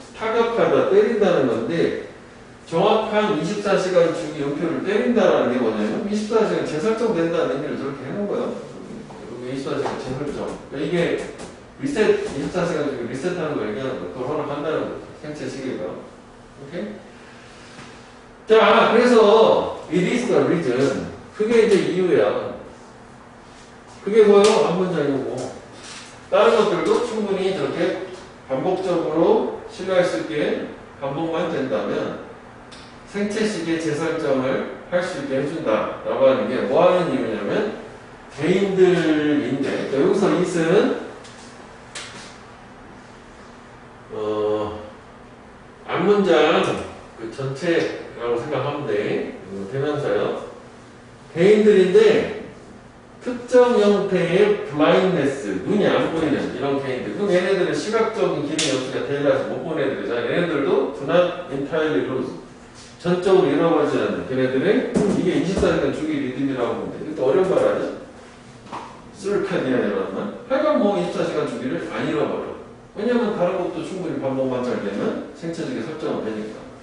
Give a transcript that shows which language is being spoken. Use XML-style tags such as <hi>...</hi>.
<ko>타격하다, 때린다는 건데 정확한 24시간 주기 연표를 때린다는 게 뭐냐면 24시간 재설정된다는 의미를 저렇게 해놓은 거예요. 24시간 재설정. 그러니까 이게 리셋, 24시간 주기 리셋하는 거 얘기하는 거. 그걸 허락한다는 거죠. 생체 시계가. 오케이? 자, 그래서</ko> <en>it is the reason.</en> <ko>그게 이제 이유야. 그게 뭐예요? 한 문장이고. 다른 것들도 충분히 저렇게 반복적으로 신뢰할 수 있게 반복만 된다면 생체 시계 재설정을 할 수 있게 해준다 라고 하는 게 뭐 하는 이유냐면 개인들인데 여기서 it은 앞문장 그 전체라고 생각하면 돼. 대명사요. 개인들인데 특정 형태의 블라인드네스, 눈이 안 보이는 이런 개인들. 그럼 얘네들은 시각적인 기능 연수가 대일라서 못 보는 애들이잖아. 얘네들도</ko> <en>do not entirely lose.</en> <ko>전적으로 잃어버리지 않는 걔네들은 이게 24시간 주기 리듬이라고 보면 돼. 이것도 어려운 말 아니야? 쓸카디안이라는 하여간 뭐 24시간 주기를 안 잃어버려. 왜냐면 다른 것도 충분히 반복만 잘 되면 생체적인 설정은 되니까.</ko>